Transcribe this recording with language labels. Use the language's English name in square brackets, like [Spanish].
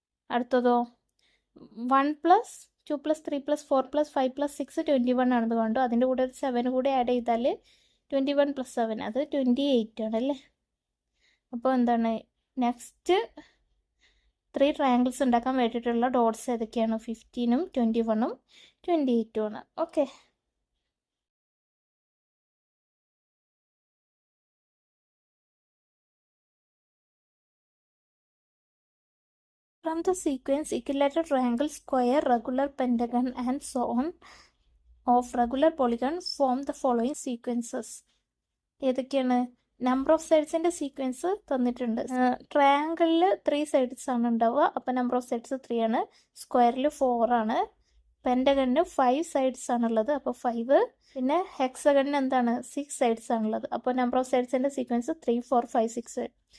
[Malayalam] അടുത്തതോ 1 + 2 + 3 + 4 + 5 + 6 21 ആണെന്ന് കണ്ടു. അതിൻ്റെ കൂടെ ഒരു 7 കൂടെ ആഡ് ചെയ്താൽ 21 + 7 അത് 28 ആണല്ലേ. അപ്പോൾ എന്താണ് നെക്സ്റ്റ് 3 ട്രയാങ്കിൾസ് ഉണ്ടാക്കാൻ വേണ്ടിയിട്ടുള്ള ഡോട്ട്സ് ഏതൊക്കെയാണ്? 15ഉം 21ഉം 28ഉം ആണ്. [English] Okay, from the sequence equilateral triangle, square, regular, pentagon and so on of regular polygon form the following sequences. [Malayalam] ഏതൊക്കെയാണ്? നമ്പർ ഓഫ് സൈഡ്സിൻ്റെ സീക്വൻസ് തന്നിട്ടുണ്ട്. ട്രയാങ്കിളിൽ 3 സൈഡ്സ് ആണ് ഉണ്ടാവുക, അപ്പോൾ നമ്പർ ഓഫ് സൈഡ്സ് 3 ആണ്. സ്ക്വയറിൽ 4 ആണ്. പെൻറ്റഗണിന് 5 സൈഡ്സ് ആണുള്ളത്, അപ്പോൾ 5. പിന്നെ ഹെക്സഗണിന് എന്താണ്? 6 സൈഡ്സ് ആണുള്ളത്, അപ്പോൾ നമ്പർ ഓഫ് സൈഡ്സിൻ്റെ സീക്വൻസ് 3, 4, 5, 6.